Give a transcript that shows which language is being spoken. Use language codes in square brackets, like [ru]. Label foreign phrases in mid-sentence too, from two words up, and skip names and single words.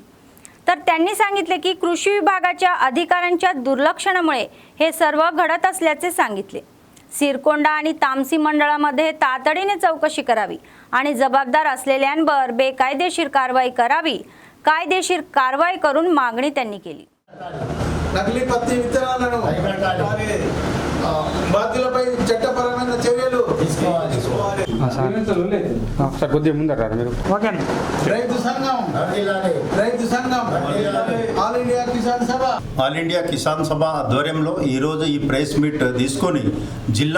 [mr] तर त्यांनी सांगितले की कृषी विभागाच्या अधिकाऱ्यांच्या दुर्लक्षणामुळे हे सर्व घडत असल्याचे सांगितले. सिरकोंडा आणि तामसी मंडळामध्ये तातडीने चौकशी करावी आणि जबाबदार असलेल्यांवर बेकायदेशीर कारवाई करावी. कायदेशीर कारवाई करून मागणी त्यांनी केली. [te] నకిలీ పత్తి విత్తనాలను బాధ్యులపై చట్టపరమైన చర్యలు తీసుకోవాలి. కొద్దిగా ముందర మీరు రైతు సంఘం ఆల్ ఇండియా కిసాన్ సభ ఆధ్వర్యంలో ఈరోజు ఈ [en] press meet [te] తీసుకొని జిల్లా